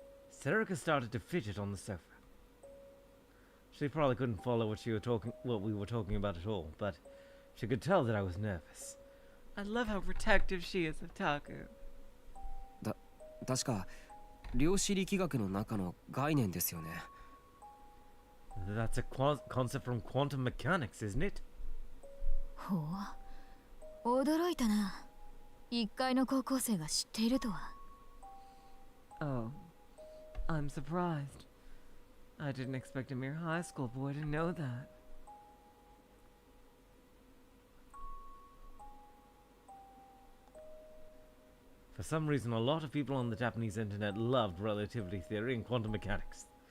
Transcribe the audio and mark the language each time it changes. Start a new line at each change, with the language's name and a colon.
English: Serica started to fidget on the sofa. She probably couldn't follow what we were talking about at all, but she could tell that I was nervous. I love how protective she is of Taku.
Japanese: 確か量子力学の中の概念ですよね。 That's a concept from quantum mechanics, isn't it? ほう、驚いたな。一階の高校生が知っているとは。
English: Oh, I'm surprised. I didn't expect a mere high school boy to know that. For some reason, a lot of people on the Japanese internet loved relativity theory and quantum mechanics.